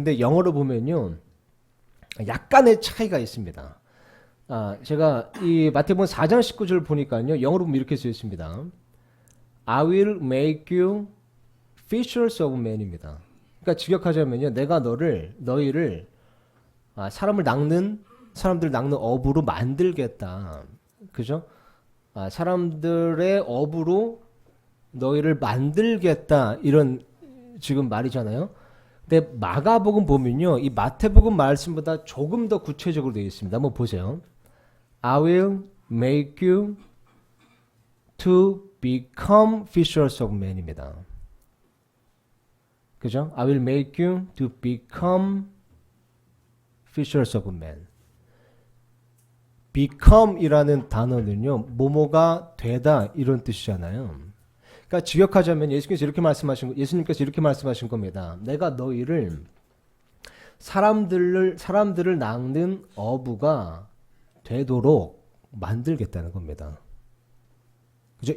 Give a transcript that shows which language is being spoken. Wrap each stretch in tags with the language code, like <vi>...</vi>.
<ko>근데 영어로 보면요, 약간의 차이가 있습니다. 제가 이 마태복음 4장 19절 보니까요, 영어로 보면 이렇게 쓰여 있습니다.</ko> <en>I will make you fishers of men입니다.</en> <ko>그러니까 직역하자면요, 내가 너희를 사람들 낚는 어부로 만들겠다. 그죠? 사람들의 어부로 너희를 만들겠다. 이런 지금 말이잖아요. 근데 마가복음 보면요, 이 마태복음 말씀보다 조금 더 구체적으로 되어 있습니다. 한번 보세요.</ko> <en>I will make you to become fishers of men입니다.</en> <ko>그죠?</ko> <en>I will make you to become fishers of men.</en> <ko>become이라는 단어는요, 뭐뭐가 되다 이런 뜻이잖아요. 그러니까 직역하자면 예수님께서 이렇게 말씀하신 겁니다. 내가 너희를 사람들을 낚는 어부가 되도록 만들겠다는 겁니다. 그죠?</ko>